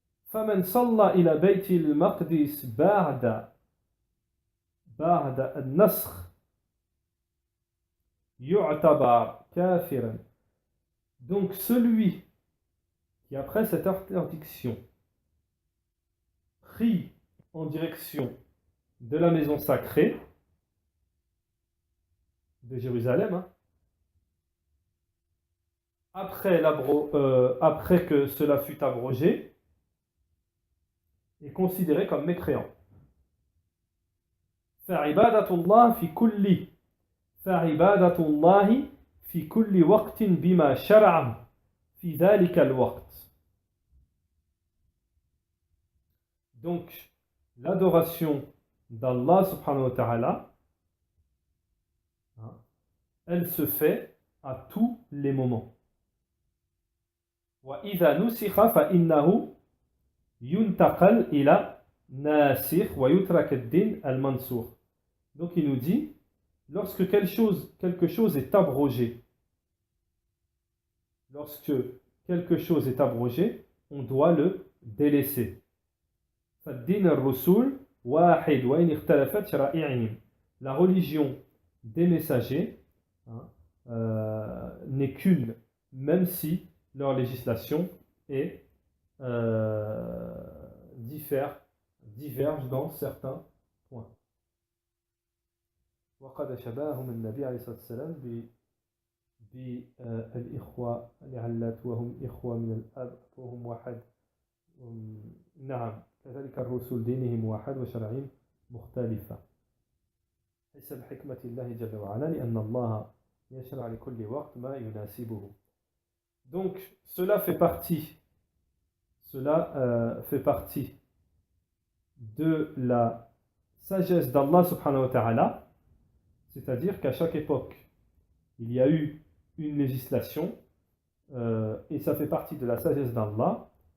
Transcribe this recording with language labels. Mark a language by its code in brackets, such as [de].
[ar] فمن صلى إلى بيت المقدس بعد النسخ يعتبر كافرا. [fr] Donc celui qui après cette interdiction prie en direction de la maison sacrée de Jérusalem, hein, après que cela fut abrogé, est considéré comme mécréant. [ar] فعبادة الله في كل وقت بما شرع في ذلك الوقت. [fr] Donc, l'adoration d'Allah subhanahu wa ta'ala, elle se fait à tous les moments. [ar] وإذا نسخ فإنه ينتقل إلى ناسخ ويترك الدين المنسوخ. [fr] Donc il nous dit, lorsque quelque chose est abrogé, on doit le délaisser. [ar] فالدين الرسول واحد وإن اختلفت شرائعهم. [fr] La religion des messagers n'est qu'une, même si leur législation est diverge dans certains points. [ar] وقد شبههم النبي عليه الصلاة والسلام بالإخوة لعلات وهم إخوة من الأب وهم واحد. نعم كذلك الرسل دينهم واحد وشرعهم مختلفة حسب حكمة الله جل وعلا لأن الله يشرع لكل وقت ما يناسبه. [fr] Donc cela fait partie de la sagesse d'Allah subhanahu wa ta'ala, c'est-à-dire qu'à chaque époque il y a eu une législation et ça fait partie de la sagesse d'Allah